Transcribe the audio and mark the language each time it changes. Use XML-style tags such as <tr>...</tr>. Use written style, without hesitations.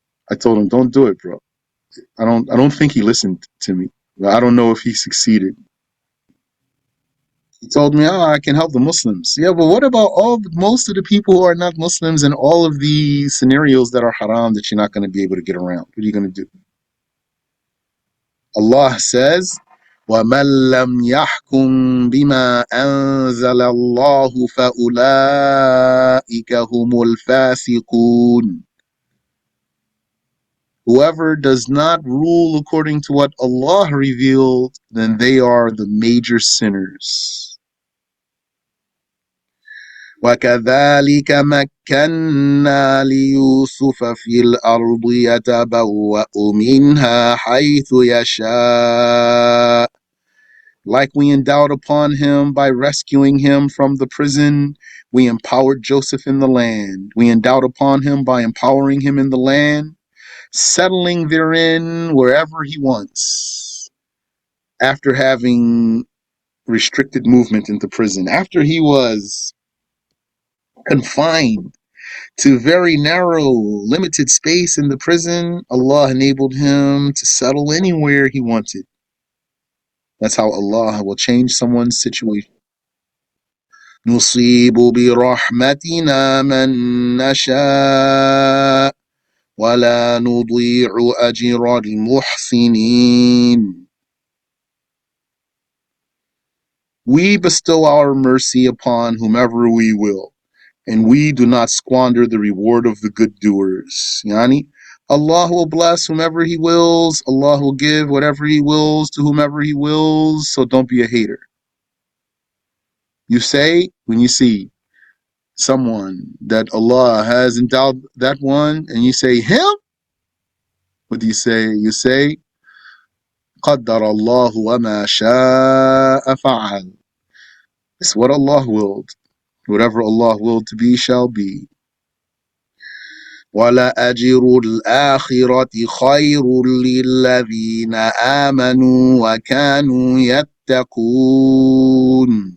<en>I told him, don't do it, bro. I don't think he listened to me. I don't know if he succeeded. He told me, I can help the Muslims. Yeah, but what about most of the people who are not Muslims and all of the scenarios that are haram that you're not going to be able to get around? What are you going to do?</en> <ar>Allah says, وَمَنْ لَمْ يَحْكُمْ بِمَا أَنزَلَ اللَّهُ فَأُولَٰئِكَ هُمُ الْفَاسِقُونَ.</ar> <en>Whoever does not rule according to what Allah revealed, then they are the major sinners.</en> <ar>وَكَذَلِكَ مَكَّنَّا لِيُوسُفَ فِي الْأَرْضِ يَتَبَوَّأُ مِنْهَا حَيْثُ يَشَاءُ.</ar> <en>Like we endowed upon him by rescuing him from the prison, we empowered Joseph in the land. We endowed upon him by empowering him in the land, settling therein wherever he wants, after having restricted movement into prison. After he was confined to very narrow, limited space in the prison, Allah enabled him to settle anywhere he wanted. That's how Allah will change someone's situation.</en> <ar>نصيب برحمتنا من نشاء ولا نضيع أجر المحسنين.</ar> <en>We bestow our mercy upon whomever we will, and we do not squander the reward of the good doers. Yani, Allah will bless whomever He wills. Allah will give whatever He wills to whomever He wills. So don't be a hater. You say, when you see someone that Allah has endowed that one, and you say, him? What do you say?</en> <ar>You say, قَدَّرَ اللَّهُ وَمَا شَاءَ فَعَلَ.</ar> <en>It's what Allah willed. Whatever Allah willed to be shall be.</en> <ar>وَلَأَجْرُ الْآخِرَةِ خَيْرٌ لِلَّذِينَ آمَنُوا وَكَانُوا يَتَّقُونَ.</ar>